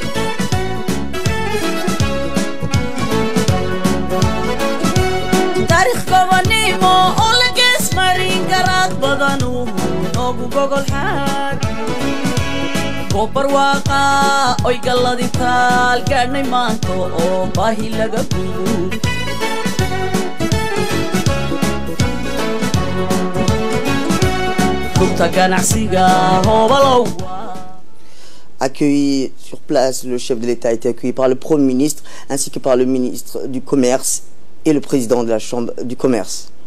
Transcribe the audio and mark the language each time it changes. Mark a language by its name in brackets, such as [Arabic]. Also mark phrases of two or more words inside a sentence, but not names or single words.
[Somali] taariikh gobanimo oo la geesmarin garaad badanuhu noogu gogol xaad gobar waaqa oy galladi taal gaadhnay maanto oo baahi laga gudu [French] Accueilli sur place, le chef de l'État a été accueilli par le Premier ministre ainsi que par le ministre du Commerce et le président de la Chambre du Commerce.